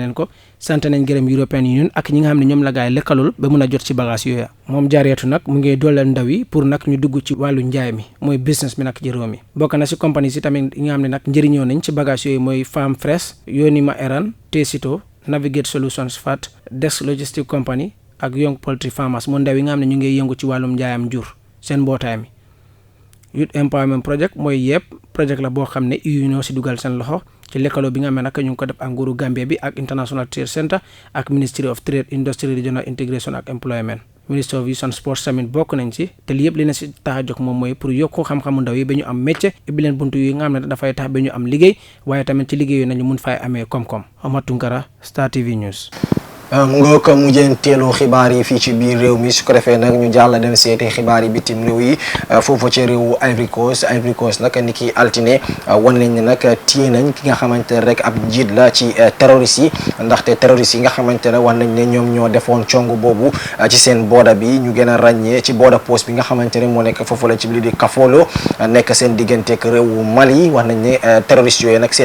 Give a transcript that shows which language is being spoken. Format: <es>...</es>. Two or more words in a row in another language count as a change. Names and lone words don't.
<wo>leen ko sant nañ gërëm European Union ak ñi nga xam ne ñoom la gaay lëkkalul ba mun a jot ci bagage yooyu moom Jareetu nag mu ngi dooleel ndaw yi pour nag ñu dugg ci wàllu njaay mi mooy business bi nag ci réew mi bokk na si compagnie si tamit yi nga xam ne nag njëriñoo nañ ci bagage yooyu mooy Farm Fresh yónni ma Iran Tesito Navigate Solutions FAT Dex Logistic Company ak Young Poultry Farmers moo ndaw yi nga xam ne ñu ngi yëngu ci wàllum njaayam jur seen mbootaay mi Youth Empowerment Project mooy yëpp projet la boo xam ne EU ñoo si dugal seen loxo ci lëkkaloo bi nga xam ne nag ñu ngi ko def ak nguuru Gambie bi ak International Trade Center ak Ministry of Trade Industry Regional Integration ak Employment Ministry of Youth and Sports tamit bokk nañ ci te li yëpp li na si tax a jóg moom mooy pour yokku xam-xamu ndaw yi ba ñu am métier ibbi leen buntu yi nga xam ne dafay tax ba ñu am liggéey waaye tamit ci liggéey yooyu nañu mun fay amee koom-koom Omar Tunkara Star TV News. mu nga ko mujjanteelu xibaar yi fii ci biir réew mi su ko defee nag ñu jàll dem seeti xibaar yi bitim réew yi foofu ci réewu Ivory Coast nag ni ki altine wan nañ ne nag téye nañ ki nga xamante ne rek ab njiit la ci terroriste yi ndaxte terroriste yi nga xamante ne wan nañ ne ñoom ñoo defoon cong boobu ci seen booda bi ñu gën a ràññee ci booda post bi nga xamante ne moo nekk foofu la ci biir di Kafolo nekk seen digganteeg réewu Mali wax nañ ne terroriste yooyu nag</wo>